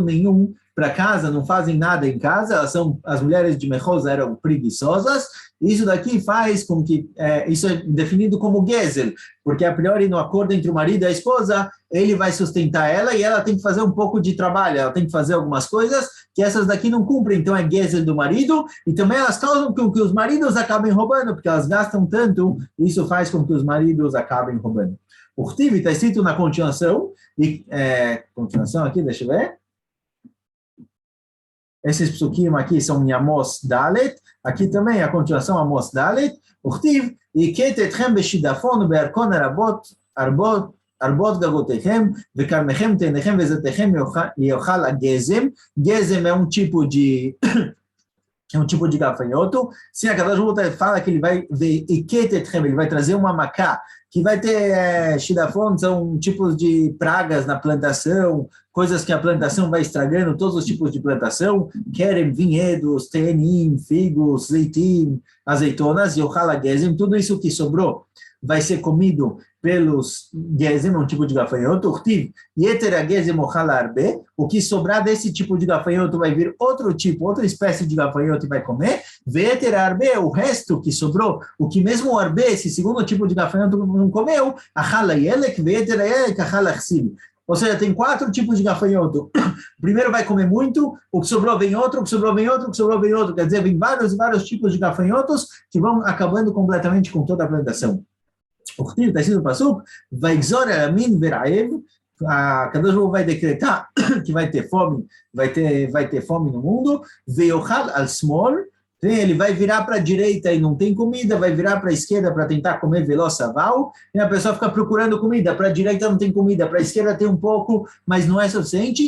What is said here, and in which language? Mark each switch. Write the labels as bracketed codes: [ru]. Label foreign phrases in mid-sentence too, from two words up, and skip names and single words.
[pt] nenhum para casa, não fazem nada em casa, as mulheres de Mechosa eram preguiçosas, isso daqui faz com que, isso é definido como Gezel, porque a priori no acordo entre o marido e a esposa, ele vai sustentar ela e ela tem que fazer um pouco de trabalho, ela tem que fazer algumas coisas que essas daqui não cumprem, então é Gezel do marido, e também elas causam com que os maridos acabem roubando, porque elas gastam tanto, isso faz com que os maridos acabem roubando. O Rtiv está escrito na continuação, continuação aqui, deixa eu ver. Esses psukim aqui são em Amos Dalet, aqui também a continuação Amos Dalet, o Rtiv, [he] יקט אתכם בשידפון ובערכון ארבות גגותיכם, וכרמכם תאניכם וזיתיכם יאכל הגזם. [pt] גזם é um tipo de gafanhoto. Sim, a [he] Kadosh Baruch Hu [pt] fala que ele vai ele vai trazer uma macá, que vai ter shidafon, são tipos de pragas na plantação, coisas que a plantação vai estragando, todos os tipos de plantação, kerem, vinhedos, tenim, figos, zeitim, azeitonas, [he] yochal hagezem, [pt] tudo isso que sobrou vai ser comido pelos gezem, um tipo de gafanhoto, [he] urtiv, yeter hagezem ochal arbe, [pt] o que sobrar desse tipo de gafanhoto vai vir outro tipo, outra espécie de gafanhoto e vai comer, [he] veter arbe, [pt] o resto que sobrou, o que mesmo o arbe, esse segundo tipo de gafanhoto não comeu, [he] achal yelek, veter yelek, achal achsim. [pt] Ou seja, tem 4 tipos de gafanhoto. O primeiro vai comer muito, o que sobrou vem outro, o que sobrou vem outro, o que sobrou vem outro. Quer dizer, vem vários tipos de gafanhotos que vão acabando completamente com toda a plantação. O que está escrito no Passuco, vai [he] exor amin veraev, [pt] a [he] Kadosh Baruch Hu [pt] vai decretar que vai ter fome no mundo, [he] veiochal al smol, [pt] ele vai virar para a direita e não tem comida, vai virar para a esquerda para tentar comer velosaval, e a pessoa fica procurando comida, para a direita não tem comida, para a esquerda tem um pouco, mas não é suficiente.